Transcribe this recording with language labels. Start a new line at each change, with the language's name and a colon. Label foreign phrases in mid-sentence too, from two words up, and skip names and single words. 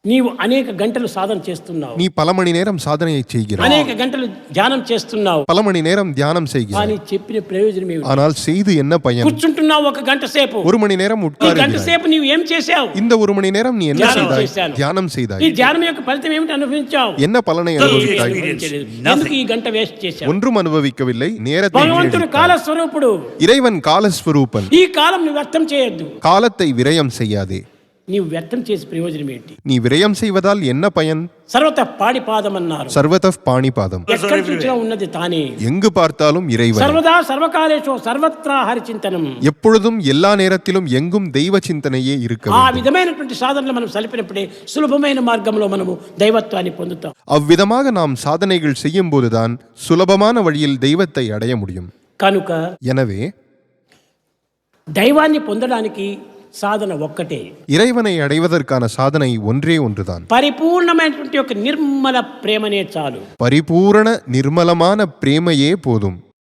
Telugu: నీవు అనేక గంటలు సాధన చేస్తున్నావు,
Tamil: நீ பல மணி நேரம் சாதனையை செய்கிறாய்,
Telugu: అనేక గంటలు ధ్యానం చేస్తున్నావు,
Tamil: பல மணி நேரம் தியானம் செய்கிறாய்.
Telugu: కానీ చెప్పిన ప్రయోజనం ఏమిటి?
Tamil: ஆனால் செய்து என்ன பயன்?
Telugu: కూర్చుంటున్నావు ఒక గంట సేపు,
Tamil: ஒரு மணி நேரம்
Telugu: ఈ గంట
Tamil: உட்காருகிறாய்.
Telugu: సేపు నీవు ఏం చేశావు?
Tamil: இந்த ஒரு மணி நேரம் நீ என்ன தியானம் செய்தாய்?
Telugu: చేశాను.
Tamil: தியானம்
Telugu: ఈ
Tamil: செய்தாய்.
Telugu: ధ్యానం యొక్క ఫలితం ఏమిటి అనుభవించావు?
Tamil: என்ன பலனை அனுபவித்தாய்?
Telugu: ఎందుకు ఈ గంట వేస్ట్ చేశావు?
Tamil: ஒன்றும் அனுபவிக்கவில்லை, நேரத்தை
Telugu: భగవంతుడు
Tamil: வீணடித்தாய்.
Telugu: కాల స్వరూపుడు.
Tamil: இறைவன் காலஸ்வரூபன்.
Telugu: ఈ కాలం నువ్వు వ్యర్థం చేయొద్దు.
Tamil: காலத்தை விரயம் செய்யாதே.
Telugu: నీవు వ్యర్థం చేసే ప్రయోజనం ఏంటి?
Tamil: நீ விரயம் செய்வதால் என்ன பயன்?
Sanskrit: సర్వత పాడిపాదం
Telugu: అన్నారు.
Sanskrit: சர்வதః பாணிபாதம்.
Telugu: ఎక్కడ చూసినా ఉన్నది తానే.
Tamil: எங்கு பார்த்தாலும் இறைவன்.
Sanskrit: సర్వదా సర్వకాలేషు సర్వత్రా హరి చింతనం.
Tamil: எப்பொழுதும் எல்லா நேரத்திலும் எங்கும் தெய்வ சிந்தனையே இருக்க
Telugu: ఆ
Tamil: வேண்டும்.
Telugu: విధమైనటువంటి సాధనలు మనం సలిపినప్పుడే సులభమైన మార్గంలో మనము దైవత్వాన్ని పొందుతాం.
Tamil: அவ்விதமாக நாம் சாதனைகள் செய்யும் போதுதான் சுலபமான வழியில் தெய்வத்தை அடைய முடியும்.
Telugu: కనుక
Tamil: எனவே
Telugu: దైవాన్ని పొందడానికి సాధన ఒక్కటే,
Tamil: இறைவனை அடைவதற்கான சாதனை ஒன்றே ஒன்றுதான்.
Telugu: పరిపూర్ణమైనటువంటి ఒక నిర్మల ప్రేమనే చాలు.
Tamil: பரிபூரண நிர்மலமான பிரேமையே போதும்.